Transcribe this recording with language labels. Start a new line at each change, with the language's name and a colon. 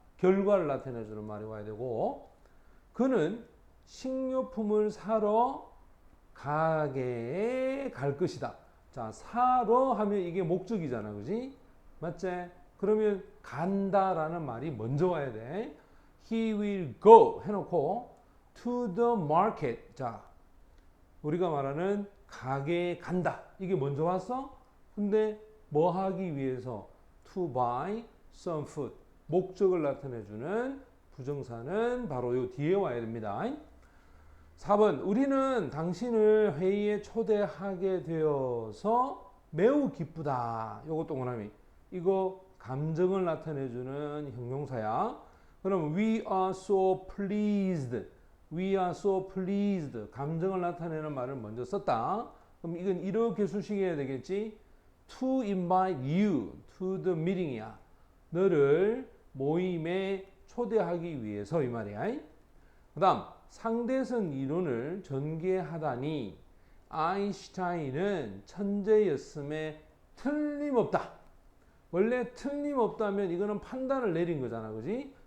Korean: 결과를 나타내주는 말이 와야 되고, 그는 식료품을 사러 가게에 갈 것이다. 자, 사러 하면 이게 목적이잖아, 그지? 맞지? 그러면 간다라는 말이 먼저 와야 돼.
English: He will go
Korean: 해놓고
English: to the market.
Korean: 자, 우리가 말하는 가게에 간다. 이게 먼저 왔어? 근데 뭐 하기 위해서?
English: To buy some food.
Korean: 목적을 나타내주는 부정사는 바로 요 뒤에 와야 됩니다. 4번, 우리는 당신을 회의에 초대하게 되어서 매우 기쁘다. 요거 동그라미. 이거 감정을 나타내주는 형용사야. 그럼
English: we are so pleased. We are so pleased.
Korean: 감정을 나타내는 말을 먼저 썼다. 그럼 이건 이렇게 수식해야 되겠지.
English: To invite you to the meeting
Korean: 이야. 너를 모임에 초대하기 위해서 이 말이야. 그 다음 상대성 이론을 전개하다니 아인슈타인은 천재였음에 틀림없다. 원래 틀림없다면 이거는 판단을 내린 거잖아, 그지?